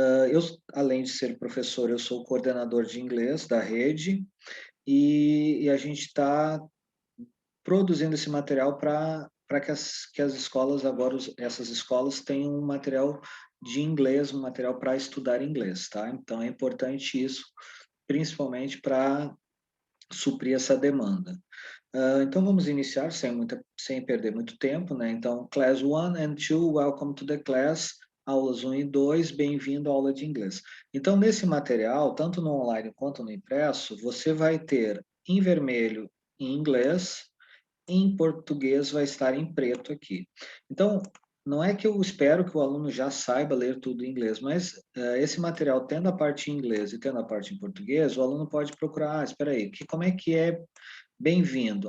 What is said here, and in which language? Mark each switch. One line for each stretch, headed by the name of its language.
Portuguese: Eu, além de ser professor, eu sou coordenador de inglês da rede e a gente está produzindo esse material para que as escolas agora, essas escolas tenham um material de inglês, um material para estudar inglês, tá? Então, é importante isso, principalmente para suprir essa demanda. Então, vamos iniciar sem perder muito tempo, né?
English: Então, Class 1 and 2, welcome to the class.
Portuguese: Aulas 1 e 2, bem-vindo à aula de inglês. Então, nesse material, tanto no online quanto no impresso, você vai ter em vermelho em inglês, em português vai estar em preto aqui. Então, não é que eu espero que o aluno já saiba ler tudo em inglês, mas esse material, tendo a parte em inglês e tendo a parte em português, o aluno pode procurar, espera aí, como é que é bem-vindo?